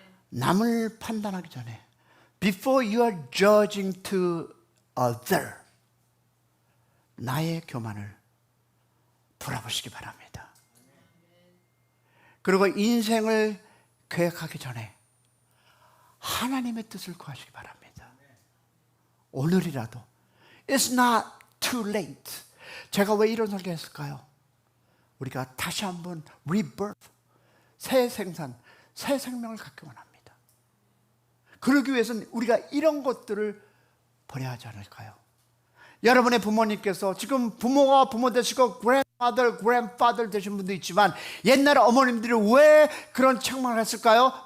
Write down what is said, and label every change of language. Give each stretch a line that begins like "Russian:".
Korean: 남을 판단하기 전에
English: Before you are judging to other,
Korean: 나의 교만을 돌아보시기 바랍니다. 그리고 인생을 계획하기 전에 하나님의 뜻을 구하시기 바랍니다. 오늘이라도
English: It's not too late.
Korean: 제가 왜 이런 설교 했을까요? 우리가 다시 한번 rebirth, 새 생산, 새 생명을 갖기 원합니다. 그러기 위해서는 우리가 이런 것들을 버려야 하지 않을까요? 여러분의 부모님께서 지금 부모가 부모 되시고 grandmother, grandfather 되신 분도 있지만 옛날 어머님들이 왜 그런 책망을 했을까요?